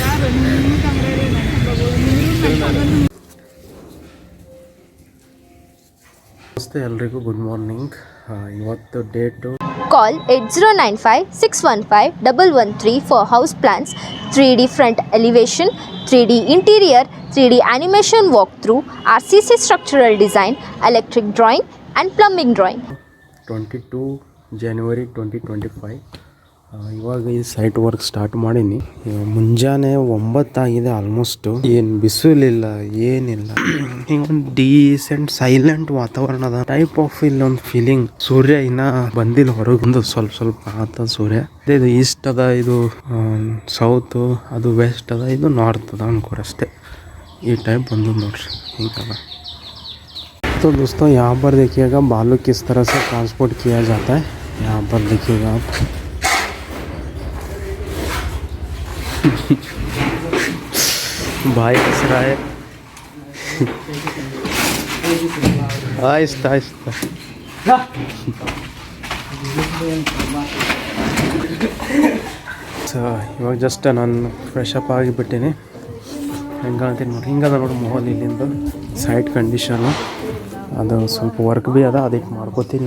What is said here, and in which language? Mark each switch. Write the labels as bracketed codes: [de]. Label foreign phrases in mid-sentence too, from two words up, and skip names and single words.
[kn] ನಮಸ್ತೆ ಎಲ್ರಿಗೂ [en] good morning. [kn] ಇವತ್ತು ಡೇಟು [en] Call 8095-615-113 for house plans, 3D front elevation, 3D interior, 3D animation walkthrough, RCC structural design, electric drawing and plumbing drawing. 22 January 2025. [kn] ಇವಾಗ ಈ [en] site work start [kn] ಮಾಡೀನಿ. ಮುಂಜಾನೆ 9 ಆಗಿದೆ ಆಲ್ಮೋಸ್ಟು. ಏನು ಬಿಸಿಲಿಲ್ಲ ಏನಿಲ್ಲ, ಹಿಂಗೊಂದು [en] decent silent [kn] ವಾತಾವರಣ ಅದ [en] type of. [kn] ಇಲ್ಲೊಂದು ಫೀಲಿಂಗ್. ಸೂರ್ಯ ಇನ್ನ ಬಂದಿಲ್ಲ ಹೊರಗೆ, ಸ್ವಲ್ಪ ಆತ ಸೂರ್ಯ. ಇದು ಈಸ್ಟ್ ಅದ, ಇದು ಸೌತ್, ಅದು ವೆಸ್ಟ್ ಅದ, ಇದು ನಾರ್ತ್ ಅದ ಅನ್ಕೋರಷ್ಟೇ. ಈ ಟೈಪ್ ಬಂದು ನೋಡ್ರಿ ಹಿಂಗದ. [hi] तो दोस्तों यहाँ पर देखिएगा बालू किस तरह से ट्रांसपोर्ट किया जाता है. यहाँ पर देखिएगा आप. भाई हंस रहा है. आहिस्ता आहिस्ता. [kn] ಇವಾಗ ಜಸ್ಟ್ ನಾನು [en] fresh up [kn] ಆಗಿಬಿಟ್ಟೀನಿ. ಹೆಂಗಂತೀನಿ ನೋಡಿ, ಹಿಂಗದ ನೋಡಿ ಮೊಹಲ್ ಇಲ್ಲಿಂದ [en] site condition. [kn] ಅದು ಸ್ವಲ್ಪ ವರ್ಕ್ ಭೀ ಅದ, ಅದಕ್ಕೆ ಮಾಡ್ಕೋತೀನಿ.